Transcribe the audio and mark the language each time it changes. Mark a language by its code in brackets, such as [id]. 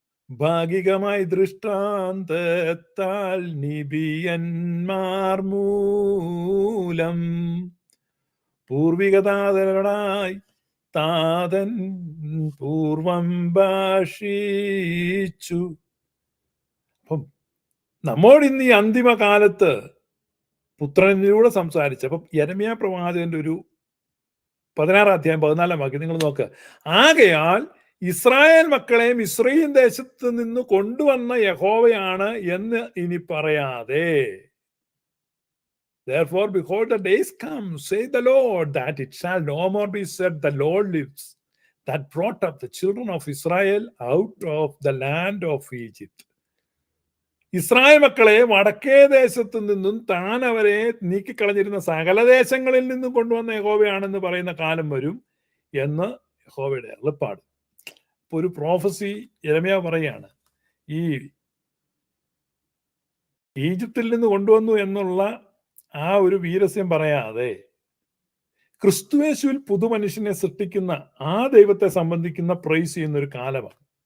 [ml] ഭാഗികമായി ദൃഷ്ടാന്തത്താൽ നിബിയന്മാർ മൂലം പൂർവികതാതനായി താതൻ പൂർവം ഭാഷിച്ചു. അപ്പം നമ്മോട് ഇന്ന് ഈ അന്തിമ കാലത്ത് പുത്രനിലൂടെ സംസാരിച്ചപ്പം യെരമ്യാ പ്രവാചകന്റെ ഒരു 16 അധ്യായം 14 വാക്യം നിങ്ങൾ നോക്കുക. ആകയാൽ ഇസ്രായേൽ മക്കളെ മിസ്രയീം ദേശത്ത് നിന്ന് കൊണ്ടുവന്ന യഹോവയാണ് എന്ന് ഇനി പറയാതെ, [en] therefore behold the days come, say the Lord, that it shall no more be said, the Lord lives, that brought up the children of Israel out of the land of Egypt. [ml] Israel മക്കളെ വടക്കേ ദേശത്തു നിന്നും താൻ അവരെ നീക്കിക്കളഞ്ഞിരുന്ന സകല ദേശങ്ങളിൽ നിന്നും കൊണ്ടുവന്ന യഹോവയാണെന്ന് പറയുന്ന കാലം വരും എന്ന് യഹോവയുടെ അരുളപ്പാട്. ഇപ്പൊ ഒരു പ്രോഫസി യെരമ്യാ പറയാണ്, ഈ ഈജിപ്തിൽ നിന്ന് കൊണ്ടുവന്നു എന്നുള്ള ആ ഒരു വീരസ്യം പറയാതെ ക്രിസ്തുയേശുവിൽ പുതുമനുഷ്യനെ സൃഷ്ടിക്കുന്ന ആ ദൈവത്തെ സംബന്ധിക്കുന്ന പ്രൈസ് ചെയ്യുന്ന ഒരു കാലമാണ്.